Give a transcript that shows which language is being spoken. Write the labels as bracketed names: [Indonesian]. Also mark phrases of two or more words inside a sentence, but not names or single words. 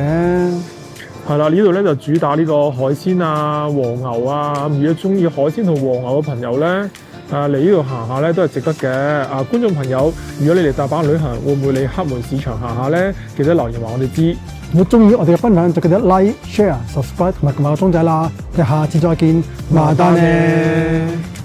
[Cantonese] 係啦，呢度咧就主打呢個海鮮啊、和牛啊。如果中意海鮮同和牛嘅朋友咧，嚟呢度行下咧都係值得嘅。觀眾朋友，如果你嚟大阪旅行，會唔會嚟黑門市場行下咧？記得留言話我哋知。如果中意我哋嘅分享，就記得 [English] like、share、subscribe [Cantonese] 同埋撳下個鐘仔啦。我哋下次再見，またね。